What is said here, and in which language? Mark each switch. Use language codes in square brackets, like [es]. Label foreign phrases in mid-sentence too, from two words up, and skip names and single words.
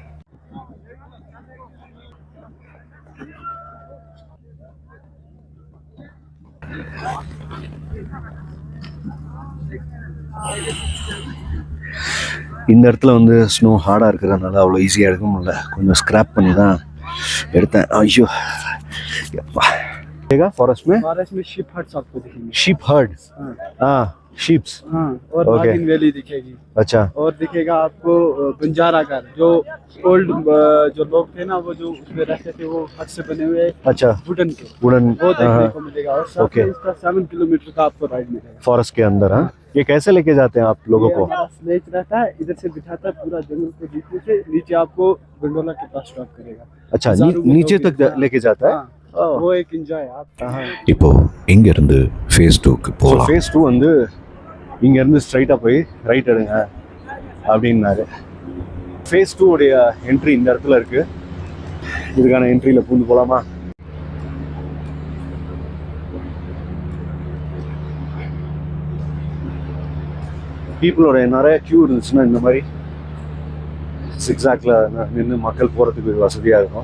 [ta] இந்த இடத்துல வந்து [en] snow hard [ta] இருக்கிறதுனால அவ்வளோ ஈஸியாக எடுக்க முடியல, கொஞ்சம் ஸ்க்ராப் பண்ணி தான் எடுத்தேன். ஐயோ எப்பா [hi] फॉरेस्ट में [en] sheep huts [hi] आपको दिखेंगे। [en] sheep herd, [hi] हाँ शीप्स, और Okay. नागिन वैली दिखेगी। अच्छा और दिखेगा आपको बंजारा घर, जो ओल्ड जो लोग थे ना, वो जो उसमें रहते थे, वो हट से बने हुए अच्छा वुडन के, वुडन वो देखने को मिलेगा। और साथ Okay. में इसका 7 किलोमीटर का आपको राइड मिलेगा फॉरेस्ट के अंदर। हाँ, ये कैसे लेके जाते हैं आप लोगों को? स्नेच रहता है, इधर से बिठाता है पूरा जंगल को बीच से नीचे, आपको गंडोला के पास स्टॉप करेगा। अच्छा हजारों नीचे लोग तक लेके जाता है। हाँ, वो एक एंजॉय है आप। [ta] இப்போ இங்கிருந்து ஃபேஸ் 2க்கு ஸோ போகலாம். ஃபேஸ் 2 வந்து இங்கேருந்து ஸ்ட்ரைட்டாக போய் ரைட் எடுங்க அப்படின்னாரு. ஃபேஸ் 2 உடைய என்ட்ரி இந்த இடத்துல இருக்குது. இதுக்கான என்ட்ரியில் பூந்து போகலாமா? பீப்புளோட நிறைய க்யூ இருந்துச்சுன்னா இந்த மாதிரி சிக்ஸாக்ல நின்று மக்கள் போகிறதுக்கு வசதியாக இருக்கும்.